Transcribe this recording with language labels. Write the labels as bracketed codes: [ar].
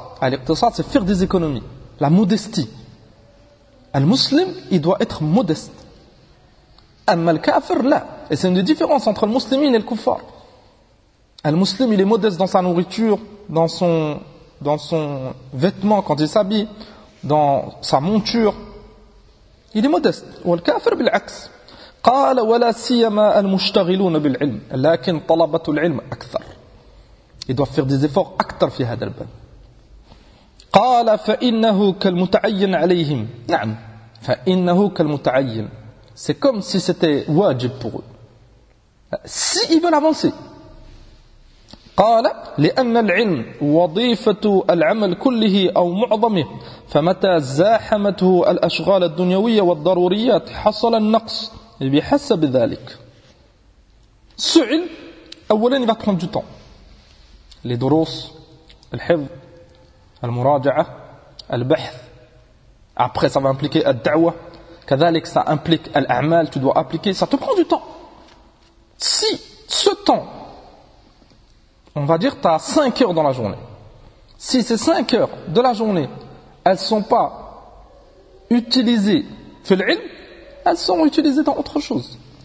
[fr] Al-iqtusad, c'est faire des économies. La modestie. Al-muslim, il doit être modeste. Amma al-kafir, la. Et c'est une différence entre le muslimin et le kuffar. Un musulman, il est modeste dans sa nourriture, dans son vêtement quand il s'habille, dans sa monture. Il est modeste. Ou le kafir [ar] bil aks. قال ولا سيما المشتغلون بالعلم لكن طلبة العلم أكثر. [fr] Il doit faire des efforts [ar] أكثر في هذا الباب. قال فإنه كالمتعين عليهم. نعم. فإنه كالمتعين. [fr] C'est comme si c'était wajib pour eux. Si ils veulent avancer. [ar] قال لأن العلم وظيفة العمل كله أو معظمه فمتى زاحمته الأشغال الدنيوية والضروريات حصل النقص بحسب ذلك. [fr] Ce علم أولا il va prendre du temps. [ar] Les دروس الحفظ المراجعة البحث. [fr] Après ça va impliquer الدعوة. كذلك ça implique الأعمال. Tu dois appliquer. Ça te prend du temps. Si ce temps, on va dire, tu as 5 heures dans la journée. Si ces 5 heures de la journée, elles ne sont pas utilisées [ar] fil ilm, [fr] elles sont utilisées dans autre chose.